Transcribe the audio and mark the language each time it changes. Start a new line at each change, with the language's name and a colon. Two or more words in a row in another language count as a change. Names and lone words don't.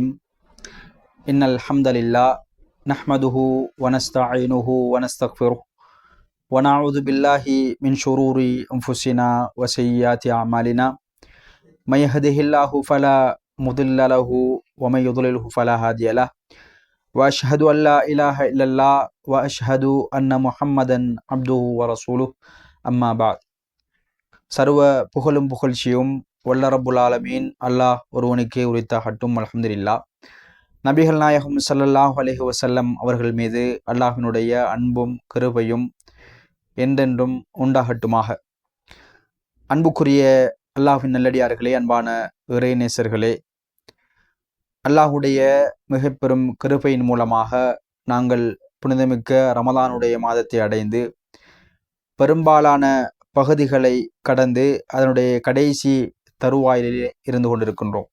Arabic: إن الحمد لله نحمده ونستعينه ونستغفره ونعوذ بالله من شرور أنفسنا وسيئات أعمالنا. من يهده الله فلا مضل له ومن يضلله فلا هادي له. وأشهد أن لا إله إلا الله وأشهد أن محمدا عبده ورسوله. أما بعد.
Tamil: சர்வ புகழும் புகழ்ச்சியும் வல்ல
Arabic: رب العالمين
Tamil: அல்லாஹ் ஒருவனுக்கே உரித்தாகட்டும். அல்ஹம்துலில்லாஹ். நபிகள் நாயகம்
Arabic: صلى الله عليه وسلم
Tamil: அவர்கள் மீது அல்லாஹ்வினுடைய அன்பும் கிருபையும் என்றென்றும் உண்டாகட்டுமாக. அன்புக்குரிய அல்லாஹ்வின் நல்லடியார்களே, அன்பான இறை நேசர்களே, அல்லாஹுடைய மிக பெரும் கிருபையின் மூலமாக நாங்கள் புனிதமிக்க ரமலானுடைய மாதத்தை அடைந்து பெரும்பாலான பகுதிகளை கடந்து அதனுடைய கடைசி தருவாயிலே இருந்து கொண்டிருக்கின்றோம்.